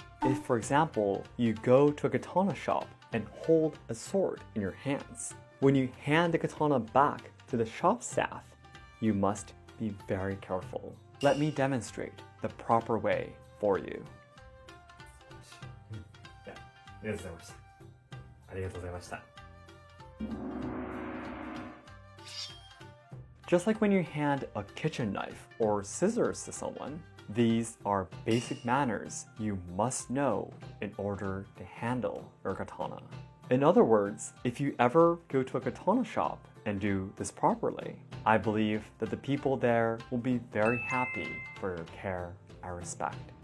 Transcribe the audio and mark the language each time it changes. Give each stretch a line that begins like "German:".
English: If, for example, you go to a katana shop and hold a sword in your hands, when you hand the katana back to the shop staff, you must be very careful. Let me demonstrate the proper way for you.
Japanese: ありがとうございました。ありがとうございました。
English: Just like when you hand a kitchen knife or scissors to someone, these are basic manners you must know in order to handle your katana. In other words, if you ever go to a katana shop and do this properly, I believe that the people there will be very happy for your care and respect.